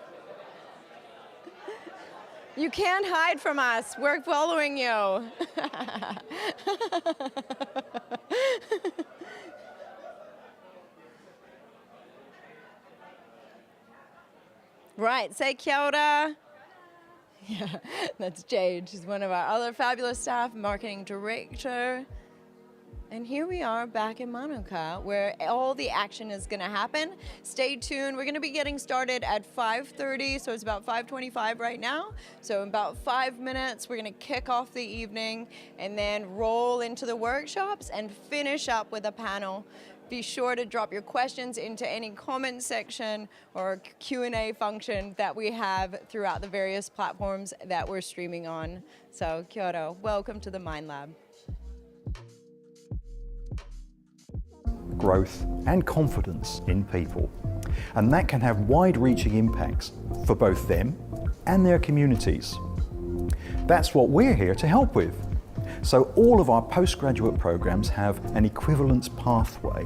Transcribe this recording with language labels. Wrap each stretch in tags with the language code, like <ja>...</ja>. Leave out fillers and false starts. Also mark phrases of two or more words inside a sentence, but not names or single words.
<en>You can't hide from us. We're following you. Right, say</en> <mi>kia ora.</mi> <en>Yeah, that's Jade. She's one of our other fabulous staff, marketing director. And here we are back in Manuka, where all the action is going to happen. Stay tuned. We're going to be getting started at 5:30, so it's about 5:25 right now. So in about 5 minutes, we're going to kick off the evening and then roll into the workshops and finish up with a panel. Be sure to drop your questions into any comment section or Q&A function that we have throughout the various platforms that we're streaming on. So</en> <mi>kia ora,</mi> <en>welcome to the Mind Lab. Growth and confidence in people. And that can have wide-reaching impacts for both them and their communities. That's what we're here to help with. So all of our postgraduate programs have an equivalence pathway.</en>